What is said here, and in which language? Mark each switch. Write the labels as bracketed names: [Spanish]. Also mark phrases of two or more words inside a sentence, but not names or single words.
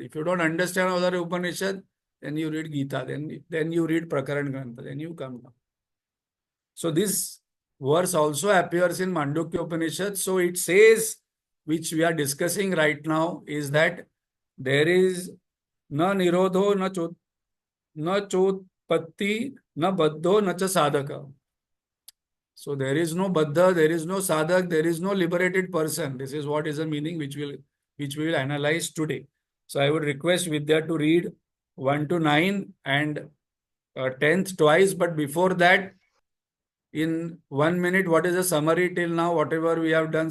[English] If you don't understand other Upanishad, then you read Gita, then you read Prakaran Grantha, then you come down. So this verse also appears in Mandukya Upanishad. So it says, which we are discussing right now, is that there is [Sanskrit] na nirodho, na chotpatti, na baddho, na cha sadhaka. [English] So there is no baddha, there is no sadhak, there is no liberated person. This is what is the meaning which we will analyze today. So I would request Vidya to read 1 to 9 and 10th twice. But before that, in 1 minute, what is the summary till now, whatever we have done?